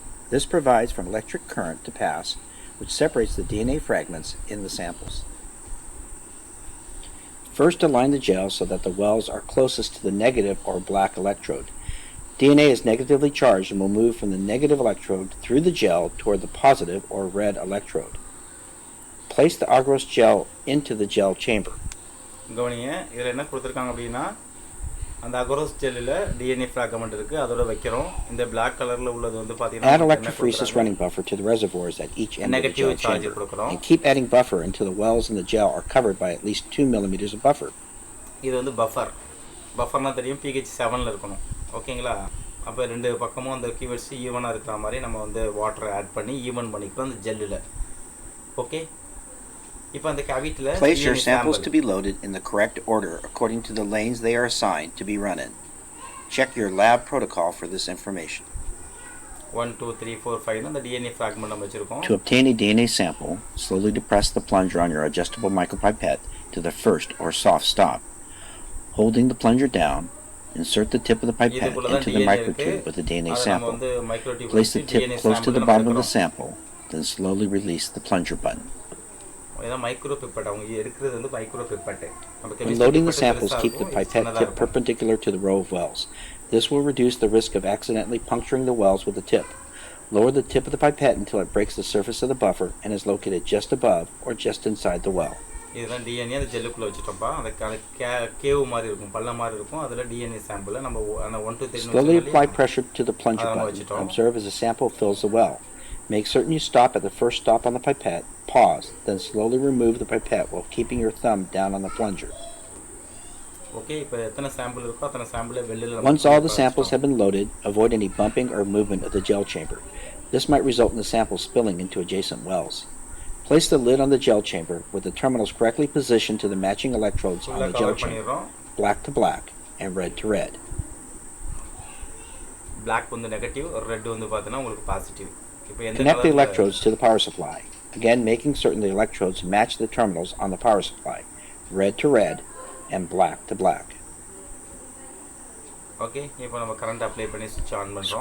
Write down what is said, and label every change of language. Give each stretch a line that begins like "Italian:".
English: This provides for an electric current to pass, which separates the DNA fragments in the samples. First, align the gel so that the wells are closest to the negative or black electrode. DNA is negatively charged and will move from the negative electrode through the gel toward the positive or red electrode. Place the agarose gel into the gel chamber.
Tamil: கவனிங்க, இதில் என்ன கொடுத்துருக்காங்க அப்படின்னா அந்த agarose ஜெல்லில் DNA fragment இருக்குது, அதோட வைக்கிறோம். இந்த பிளாக் கலரில் உள்ளது வந்து பார்த்தீங்கன்னா
English: Add electrophoresis running buffer to the reservoirs at each end of the
Tamil: negative
English: gel
Tamil: charge
English: chamber,
Tamil: கொடுக்குறோம்.
English: and keep adding buffer until the wells in the gel are covered by at least 2 millimeters of buffer.
Tamil: இது வந்து பஃபர்னால் தெரியும், pH 7ல் இருக்கணும். ஓகேங்களா? அப்போ ரெண்டு பக்கமும் அந்த கீவேர்ட்ஸ் ஈவனாக இருக்கிற மாதிரி நம்ம வந்து வாட்டரை ஆட் பண்ணி ஈவன் பண்ணிக்கிறோம் அந்த ஜெல்லில். ஓகே, இப்போ அந்த கேவிட்டியில்
English: Place your samples to be loaded in the correct order according to the lanes they are assigned to be run in. Check your lab protocol for this information.
Tamil: 1 2 3 4 5 அந்த DNA fragment நம்ம வச்சுருக்கோம்.
English: To obtain a DNA sample, slowly depress the plunger on your adjustable micropipette to the first or soft stop. Holding the plunger down, insert the tip of the pipette into the microtube with the DNA sample. Place the tip close to the bottom of the sample, then slowly release the plunger button.
Tamil: Micro pipette அவங்க எடுக்கிறது வந்து micro pipette.
English: When loading the samples, keep the pipette tip perpendicular to the row of wells. This will reduce the risk of accidentally puncturing the wells with the tip. Lower the tip of the pipette until it breaks the surface of the buffer and is located just above or just inside the well.
Tamil: இதுதான் DNA அந்த ஜெல்லுக்குள்ளே வச்சுட்டோம்ப்பா. அந்த cave மாதிரி இருக்கும், பள்ள மாதிரி இருக்கும். அதில் DNA சாம்பிளை நம்ம 1 2 3
English: Slowly apply pressure to the plunger button. Observe as the sample fills the well. Make certain you stop at the first stop on the pipette, pause, then slowly remove the pipette while keeping your thumb down on the plunger.
Tamil: Okay, இப்போ எத்தனை sample இருக்கோ அத்தனை சாம்பிளை வெளியில.
English: Once all the samples have been loaded, avoid any bumping or movement of the gel chamber. This might result in the sample spilling into adjacent wells. Place the lid on the gel chamber with the terminals correctly positioned to the matching electrodes on the gel chamber, black to black and red to red.
Tamil: Black வந்து negative, red வந்து பார்த்தீங்கன்னா உங்களுக்கு positive.
English: Connect the electrodes to the power supply. Again, making certain the electrodes match the terminals on the power supply, red to red and black to black.
Tamil: Okay, இப்போ நம்ம current apply பண்ணி ஸ்விட்ச் on பண்றோம்.